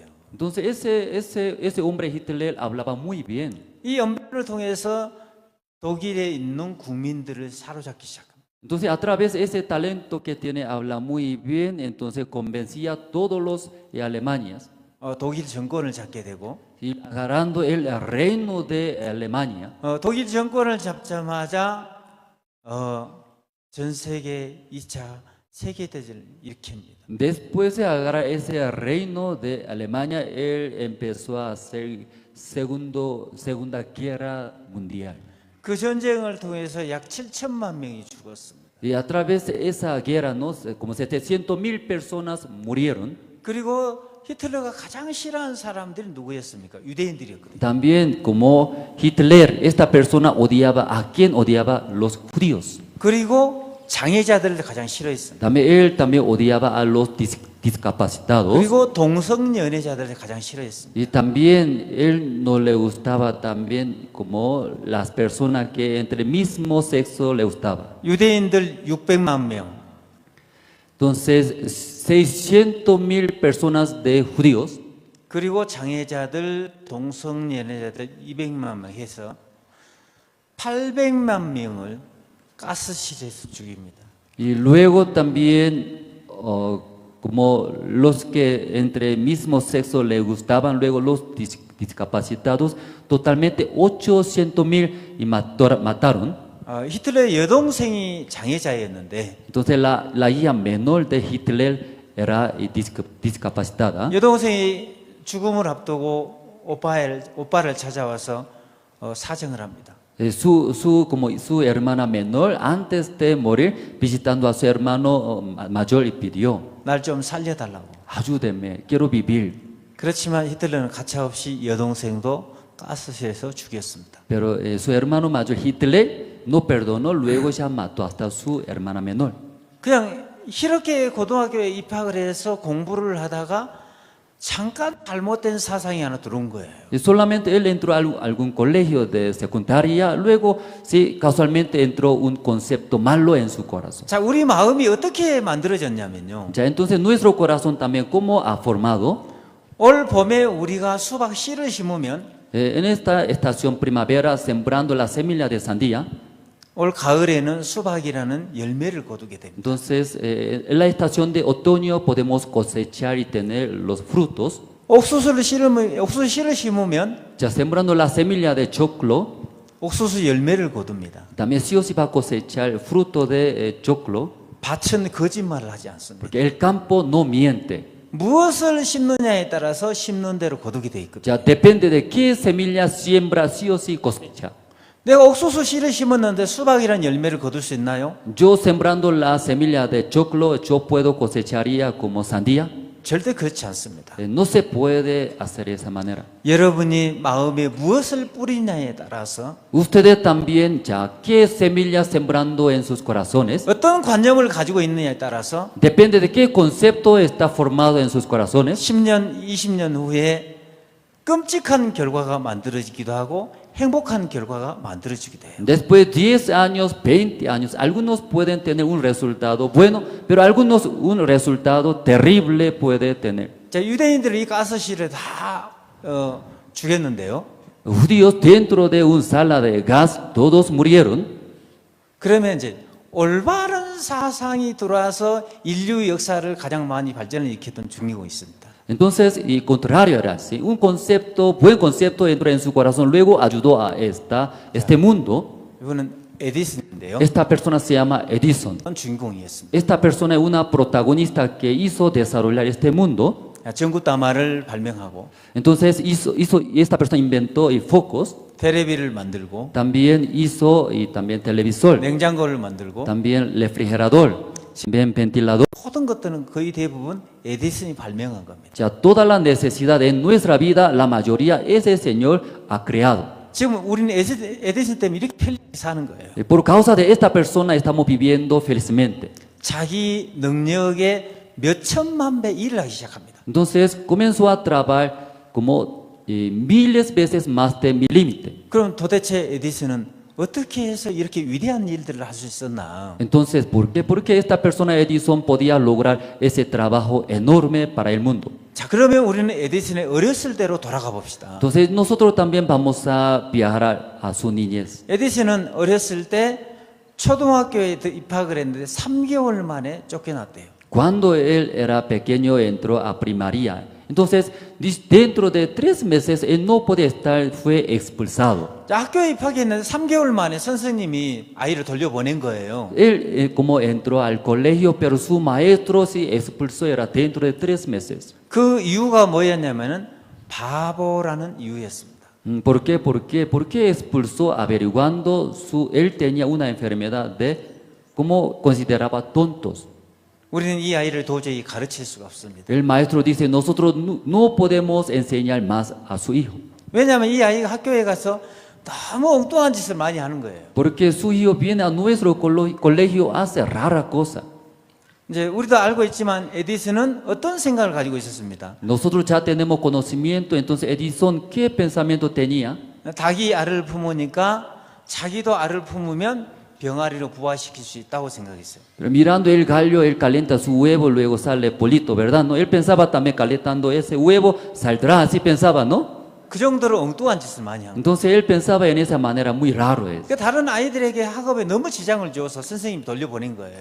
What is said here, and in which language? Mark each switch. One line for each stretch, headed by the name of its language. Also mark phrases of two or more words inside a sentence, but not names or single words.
Spanish: Entonces, ese hombre Hitler hablaba muy bien.
Korean: 이 연변을 통해서 독일에 있는 국민들을 사로잡기 시작합니다.
Spanish: Entonces, a través de ese talento que tiene, habla muy bien, entonces convencía a todos los Alemanias.
Korean: 독일 정권을 잡게 되고,
Spanish: Y agarrando el reino de Alemania.
Korean: 독일 정권을 잡자마자 전 세계 2차 세계대전을 일으킵니다.
Spanish: Después de agarrar ese reino de Alemania, él empezó a hacer segunda guerra mundial.
Korean: 그 전쟁을 통해서 약 7천만 명이 죽었습니다.
Spanish: Y a través de esa guerra, ¿no? Como 700,000 personas murieron.
Korean: 그리고 히틀러가 가장 싫어하는 사람들이 누구였습니까? 유대인들이었거든요.
Spanish: También como Hitler, esta persona odiaba, ¿a quién odiaba? Los judíos.
Korean: 그리고 장애자들을 가장 싫어했습니다.
Spanish: Él también odiaba a los discapacitados.
Korean: 그리고 동성연애자들을 가장 싫어했습니다.
Spanish: Y también él no le gustaba también como las personas que entre el mismo sexo le gustaba.
Korean: 유대인들 600만 명.
Spanish: Entonces, 600,000 personas de judíos.
Korean: 그리고 장애자들, 동성연애자들 200만 명 해서 800만 명을 가스실에서 죽입니다.
Spanish: Y luego también, como los que entre el mismo sexo le gustaban, luego los discapacitados, totalmente 800,000 y mataron.
Korean: 히틀러의 여동생이 장애자였는데,
Spanish: Entonces la hija menor de Hitler era discapacitada.
Korean: 여동생이 죽음을 앞두고 오빠를 찾아와서 사정을 합니다.
Spanish: Como su hermana menor, antes de morir, visitando a su hermano mayor, y pidió:
Korean: 날 좀 살려달라고.
Spanish: ayúdeme, quiero vivir.
Korean: 그렇지만 히틀러는 가차없이 여동생도 가스실에서 죽였습니다.
Spanish: Pero su hermano mayor Hitler no perdonó, luego ya mató hasta su hermana menor.
Korean: 그냥 이렇게 고등학교에 입학을 해서 공부를 하다가 잠깐 잘못된 사상이 하나 들어온 거예요.
Spanish: Y solamente él entró a algún colegio de secundaria, luego sí, casualmente entró un concepto malo en su corazón.
Korean: 자, 우리 마음이 어떻게 만들어졌냐면요.
Spanish: Ya, entonces nuestro corazón también, ¿cómo ha formado?
Korean: 올 봄에 우리가 수박 씨를 심으면
Spanish: En esta estación primavera, sembrando la semilla de sandía,
Korean: 올 가을에는 수박이라는 열매를 거두게 됩니다.
Spanish: entonces en la estación de otoño podemos cosechar y tener los frutos.
Korean: 옥수수 씨를 심으면
Spanish: Ya sembrando la semilla de choclo,
Korean: 옥수수 열매를 거둡니다.
Spanish: también sí o sí va a cosechar el fruto de choclo,
Korean: 밭은 거짓말을 하지 않습니다.
Spanish: porque el campo no miente.
Korean: 무엇을 심느냐에 따라서 심는 대로 거두게 돼 있거든요.
Spanish: Ya depende de qué semilla siembra, sí o sí cosecha.
Korean: 내가 옥수수 씨를 심었는데 수박이라는 열매를 거둘 수 있나요?
Spanish: Yo sembrando la semilla de choclo, yo puedo cosecharía como sandía.
Korean: 절대 그렇지 않습니다.
Spanish: No se puede hacer de esa manera.
Korean: 여러분이 마음에 무엇을 뿌리냐에 따라서
Spanish: Ustedes también, ya qué semilla sembrando en sus corazones,
Korean: 어떤 관념을 가지고 있느냐에 따라서
Spanish: depende de qué concepto está formado en sus corazones.
Korean: 10년, 20년 후에 끔찍한 결과가 만들어지기도 하고 행복한 결과가 만들어지기도 해요.
Spanish: Después de 10 años, 20 años, algunos pueden tener un resultado bueno, pero algunos un resultado terrible puede tener.
Korean: 자, 유대인들을 이 가스실에 다 죽였는데요.
Spanish: Judíos dentro de una sala de gas, todos murieron.
Korean: 그러면 이제 올바른 사상이 들어와서 인류 역사를 가장 많이 발전을 일으켰던 중국이 있습니다.
Spanish: Entonces, y contrario era así, un concepto, buen concepto entró en su corazón, luego ayudó a este mundo.
Korean: 이거는 에디슨인데요.
Spanish: Esta persona se llama Edison.
Korean: 주인공이었습니다.
Spanish: Esta persona es una protagonista que hizo desarrollar este mundo.
Korean: 전구다마를 발명하고
Spanish: Entonces esta persona inventó focos,
Korean: 테레비를 만들고
Spanish: también hizo y también televisor,
Korean: 냉장고를 만들고
Spanish: también refrigerador, también ventilador.
Korean: 모든 것들은 거의 대부분 에디슨이 발명한 겁니다.
Spanish: Ya toda la necesidad en nuestra vida, la mayoría ese Señor ha creado.
Korean: 지금 우리는 에디슨 때문에 이렇게 편리하게 사는 거예요.
Spanish: Y por causa de esta persona estamos viviendo felizmente.
Korean: 자기 능력의 몇 천만 배 일을 하기 시작합니다.
Spanish: Entonces comenzó a trabajar como miles veces más de mi límite.
Korean: 그럼 도대체 에디슨은 어떻게 해서 이렇게 위대한 일들을 할 수 있었나?
Spanish: Entonces, ¿por qué? Porque esta persona Edison podía lograr ese trabajo enorme para el mundo.
Korean: 자, 그러면 우리는 에디슨의 어렸을 때로 돌아가 봅시다.
Spanish: Entonces, nosotros también vamos a viajar a su niñez.
Korean: 에디슨은 어렸을 때 초등학교에 입학을 했는데 3개월 만에 쫓겨났대요.
Spanish: Cuando él era pequeño entró a primaria. Entonces, dentro de 3 meses, él no podía estar, fue expulsado.
Korean: 자, 학교에 입학했는데 3개월 만에 선생님이 아이를 돌려보낸 거예요.
Spanish: Él como entró al colegio, pero su maestro sí expulsó, era dentro de 3 meses.
Korean: 그 이유가 뭐였냐면은 바보라는 이유였습니다.
Spanish: ¿Por qué? ¿Por qué expulsó averiguando él tenía una enfermedad de cómo consideraba tontos?
Korean: 우리는 이 아이를 도저히 가르칠 수가 없습니다.
Spanish: El maestro dice, nosotros no podemos enseñar más a su hijo.
Korean: 왜냐하면 이 아이가 학교에 가서 너무 엉뚱한 짓을 많이 하는 거예요.
Spanish: Porque su hijo viene a nuestro colegio, hace rara cosa.
Korean: 이제 우리도 알고 있지만 에디슨은 어떤 생각을 가지고 있었습니다.
Spanish: Nosotros ya tenemos conocimiento, entonces Edison, ¿qué pensamiento tenía?
Korean: 닭이 알을 품으니까 자기도 알을 품으면 병아리로 부화시킬 수 있다고 생각했어요.
Spanish: Pero mirando el gallo, él calienta su huevo, luego sale polito, ¿verdad? ¿No? Él pensaba también calentando ese huevo, saldrá, así pensaba, ¿no?
Korean: 그 정도로 엉뚱한 짓을 많이 합니다.
Spanish: Entonces él pensaba en esa manera muy raro.
Korean: 그러니까 다른 아이들에게 학업에 너무 지장을 줘서 선생님이 돌려보낸 거예요.